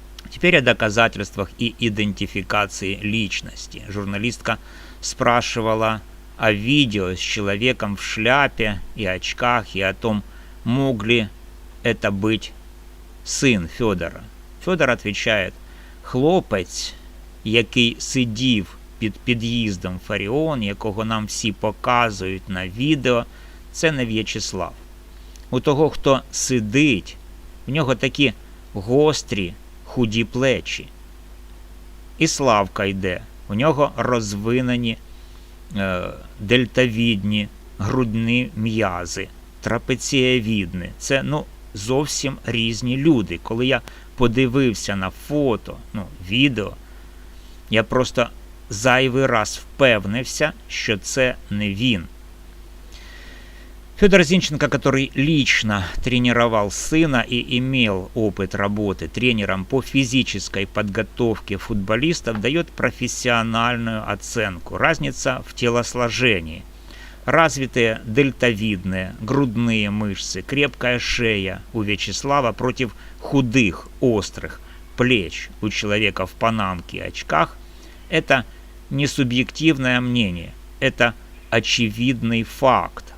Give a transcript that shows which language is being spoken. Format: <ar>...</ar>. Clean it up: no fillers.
<ru>Теперь о доказательствах и идентификации личности. Журналистка спрашивала о видео с человеком в шляпе и очках и о том, мог ли это быть сын Федора. Федор отвечает:</ru> <uk>хлопець, який сидів під під'їздом Фаріон, якого нам всі показують на відео, це не В'ячеслав. У того, хто сидить, в нього такі гострі, худі плечі. І Славка йде, у нього розвинені дельтавідні грудні м'язи, трапецієвідні. Це, зовсім різні люди. Коли я подивився на фото, відео, я просто зайвий раз впевнився, що це не він.</uk> <ru>Федор Зинченко, который лично тренировал сына и имел опыт работы тренером по физической подготовке футболистов, дает профессиональную оценку. Разница в телосложении. Развитые дельтовидные грудные мышцы, крепкая шея у Вячеслава против худых, острых плеч у человека в панамке и очках – это не субъективное мнение, это очевидный факт.</ru>